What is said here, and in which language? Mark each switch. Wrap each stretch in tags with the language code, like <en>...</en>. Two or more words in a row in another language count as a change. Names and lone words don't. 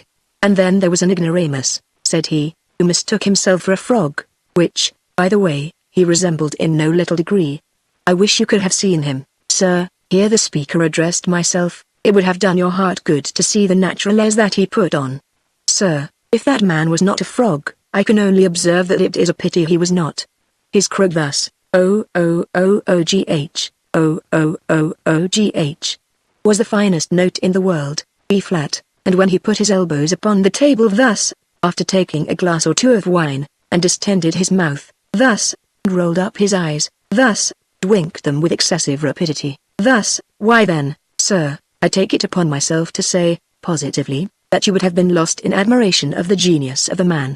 <en>And then there was an ignoramus, said he, who mistook himself for a frog, which, by the way, he resembled in no little degree. I wish you could have seen him, sir, here the speaker addressed myself. It would have done your heart good to see the natural airs that he put on. Sir, if that man was not a frog, I can only observe that it is a pity he was not. His croak thus, O-O-O-O-G-H, O-O-O-O-G-H, was the finest note in the world, B-flat, and when he put his elbows upon the table thus, after taking a glass or two of wine, and distended his mouth, thus, and rolled up his eyes, thus, and winked them with excessive rapidity, thus, why then, sir, I take it upon myself to say, positively, that you would have been lost in admiration of the genius of the man.</en>